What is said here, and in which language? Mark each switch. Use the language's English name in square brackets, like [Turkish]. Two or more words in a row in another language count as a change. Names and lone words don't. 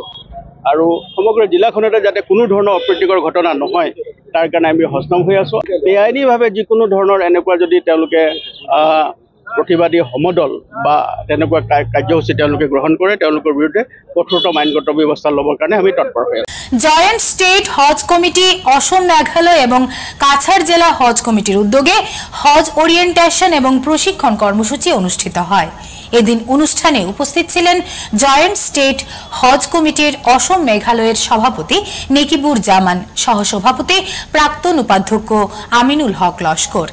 [Assamese] আৰু সমগ্ৰ জিলাখনতে যাতে কোনো ধৰণৰ অপ্ৰীতিকৰ ঘটনা নহয়, তাৰ কাৰণে আমি সষ্টম হৈ আছোঁ। বেআইনীভাৱে যিকোনো ধৰণৰ এনেকুৱা যদি তেওঁলোকে প্ৰতিবাদী সমদল বা তেনেকুৱা কাৰ্যসূচী তেওঁলোকে গ্ৰহণ কৰে, তেওঁলোকৰ বিৰুদ্ধে কঠোৰতম আইনগত ব্যৱস্থা ল'বৰ কাৰণে আমি তৎপৰ হৈ আছোঁ। [Bangla] জয়েন্ট স্টেট হজ কমিটি, অসম, মেঘালয় এবং কাছাড় জেলা হজ কমিটির উদ্যোগে হজ ওরিয়েন্টেশন এবং প্রশিক্ষণ কর্মসূচি অনুষ্ঠিত হয়। এদিন অনুষ্ঠানে উপস্থিত ছিলেন জয়েন্ট স্টেট হজ কমিটির অসম মেঘালয়ের সভাপতি নেকিবুর জামান, সহসভাপতি প্রাক্তন উপাধ্যক্ষ আমিনুল হক লস্কর।